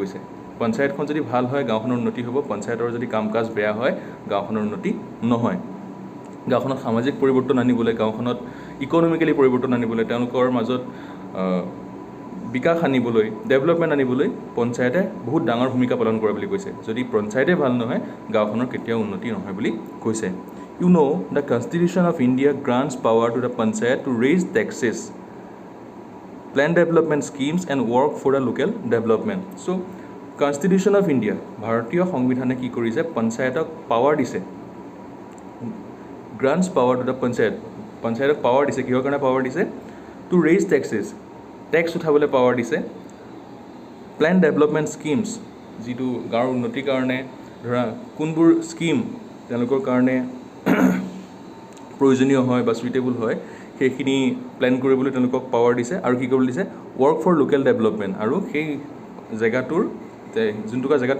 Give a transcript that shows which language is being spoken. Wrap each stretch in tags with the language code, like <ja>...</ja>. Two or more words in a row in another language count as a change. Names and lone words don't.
<as>কৈছে পঞ্চায়তখন যদি ভাল হয় গাঁওখনৰ উন্নতি হ'ব পঞ্চায়তৰ যদি কাম কাজ বেয়া হয় গাঁওখনৰ উন্নতি নহয় গাঁওখনত সামাজিক পৰিৱৰ্তন আনিবলৈ গাঁওখনত ইকনমিকেলি পৰিৱৰ্তন আনিবলৈ তেওঁলোকৰ মাজত বিকাশ আনিবলৈ ডেভেলপমেণ্ট আনিবলৈ পঞ্চায়তে বহুত ডাঙৰ ভূমিকা পালন কৰে বুলি কৈছে যদি পঞ্চায়তে ভাল নহয় গাঁওখনৰ কেতিয়াও উন্নতি নহয় বুলি কৈছে</as> <en>You know, the Constitution of India grants power to the Panchayat to raise taxes, plan development schemes and work for the local development.</en> <as>So, Constitution of India, Bharatiya সংবিধানে কি কৰিছে পঞ্চায়তক পাৱাৰ দিছে</as> <en>grants power to the</en> <as>পঞ্চায়তক পাৱাৰ দিছে কিহৰ কাৰণে পাৱাৰ দিছে</as> <en>to raise taxes</en> <as>টেক্স উঠাবলৈ পাৱাৰ দিছে</as> <en>plan development schemes</en> <as>যিটো গাঁৱৰ উন্নতিৰ কাৰণে ধৰা কোনবোৰ স্কিম তেওঁলোকৰ কাৰণে প্ৰয়োজনীয় হয় বা সুইটেবল হয় সেইখিনি প্ল্যান কৰিবলৈ তেওঁলোকক পাৱাৰ দিছে আৰু কি কৰিবলৈ দিছে</as> <en>work for local development</en> <as>আৰু সেই জেগাটোৰ যোনটো জেগাত</as>